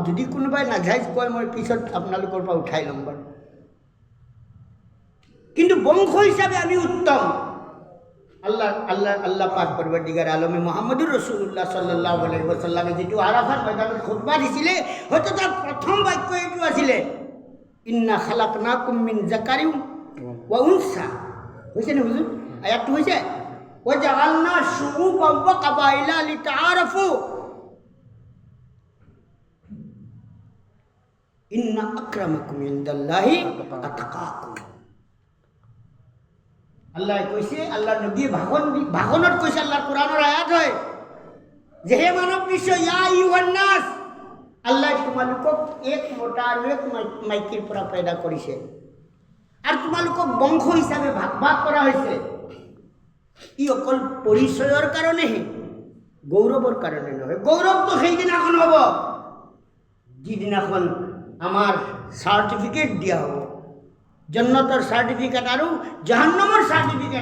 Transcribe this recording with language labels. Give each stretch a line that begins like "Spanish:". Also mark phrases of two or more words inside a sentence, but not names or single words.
Assamese: যদি কোনোবাই নাজাইজ কয় মই পিছত আপোনালোকৰ পৰা উঠাই ল'ম বাৰু, কিন্তু বংশ হিচাপে আমি উত্তম। আল্লাহ পাক পৰৱৰ্তীগাৰ আলমে মুহাম্মদুৰ ৰাসূলুল্লাহ
Arabic: صلى الله عليه وسلم
Assamese: যিটো আৰাফাত ময়দানত খুতবা দিছিলে, হয়তো তাৰ প্ৰথম বাক্য এইটো আছিলে,
Arabic: إنا خلقناكم من ذكر وأنثى.
Assamese: হৈছে নে হুজুৰ? আয়াতটো হৈছে
Arabic: وجعلنا شعوبا وقبائل لتعارفوا إن أكرمكم عند الله أتقاكم
Assamese: আল্লাহ কৈছে, আল্লাহ নবী ভাষণত কৈছে, আল্লাহ কোরআনের আয়াত হয় যে হে মানৱ বিশ্ব
Arabic: يا أيها الناس,
Assamese: আল্লাহ তোমালোকক এক মতা আৰু এক মাইকীৰ পৰা पैदा কৰিছে আৰু তোমালোকক বংশ হিচাপে ভাগ ভাগ কৰা হৈছে। ই অকল পৰিচয়ৰ কাৰণেহে, গৌৰৱৰ কাৰণে নহয়। গৌৰৱটো সেইদিনাখন হ'ব যিদিনাখন আমাৰ চাৰ্টিফিকেট দিয়া হ'ব, জন্নতৰ চাৰ্টিফিকেট আৰু জাহান্নামৰ চাৰ্টিফিকেট।